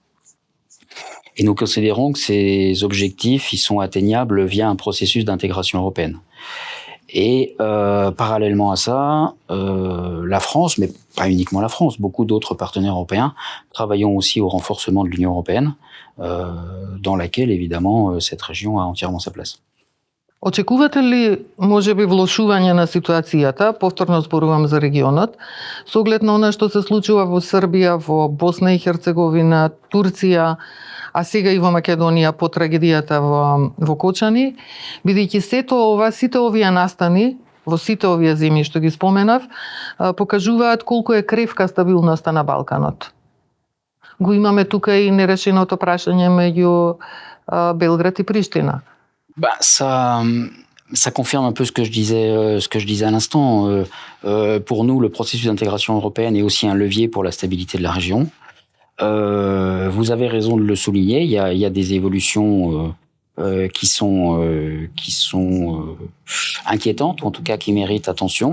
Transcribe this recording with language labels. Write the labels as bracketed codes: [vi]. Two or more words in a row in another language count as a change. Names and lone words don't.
[fr] Et nous considérons que ces objectifs, ils sont atteignables via un processus d'intégration européenne. Et parallèlement à ça, la France, mais pas uniquement la France, beaucoup d'autres partenaires européens, travaillons aussi au renforcement de l'Union européenne, dans laquelle, évidemment, cette région a entièrement sa place. [mk] Очекувате ли, можеби, влошување на ситуацијата, повторно зборувам за регионот, со оглед на она што се случува во Србија, во Босна и Херцеговина, Турција, а сега и во Македонија по трагедијата во Кочани, бидејќи сите овие настани во сите овие земји што ги споменав, покажуваат колку е кревка стабилноста на Балканот. Го имаме тука и нерешеното прашање меѓу Белград и Приштина. [fr] Ça confirme un peu ce que je disais à l'instant. Pour nous, le processus d'intégration européenne est aussi un levier pour la stabilité de la région. Vous avez raison de le souligner. Il y a des évolutions qui sont inquiétantes, ou en tout cas qui méritent attention.